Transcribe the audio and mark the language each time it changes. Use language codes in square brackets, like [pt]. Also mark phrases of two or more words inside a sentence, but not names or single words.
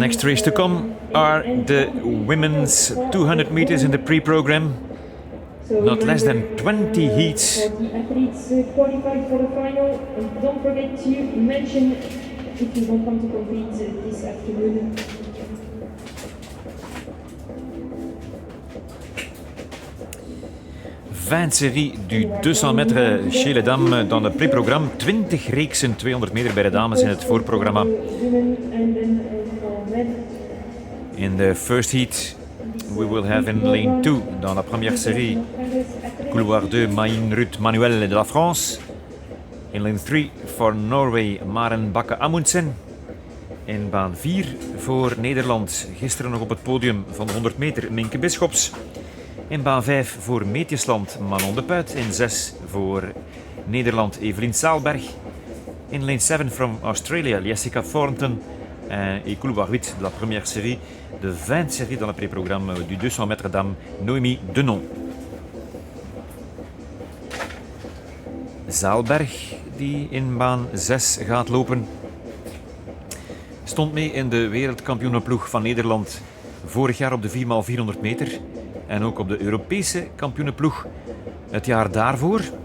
[en] Next race to come are the women's 200 meters in the pre-program. So Not less than remember, 20 heats. For the athletes qualified for the final, and don't forget to mention if you don't want to compete this afternoon. [fr] Série du 200 meter chez les dames dans [nl] het pre-programma. 20 reeksen 200 meter bij de dames in het voorprogramma. [en] In the first heat, we will have in lane 2, [fr] dans la première série, couloir 2, Maïn Ruth Manuel de la France. [en] In lane 3 voor Norway, Maren Bakke Amundsen. [nl] In baan 4 voor Nederland, gisteren nog op het podium van de 100 meter, Minke Bisschops. In baan 5 voor Meetjesland, Manon de Puit. In 6 voor Nederland, Evelien Saalberg. [en] In lane 7 from Australia, Jessica Thornton. [fr] Et couloir 8 de la première série, de 20 séries dans le pré-programme du 200 mètres dames, Noémie Denon. [nl] Zaalberg, die in baan 6 gaat lopen, stond mee in de wereldkampioenenploeg van Nederland vorig jaar op de 4x400 meter en ook op de Europese kampioenenploeg het jaar daarvoor.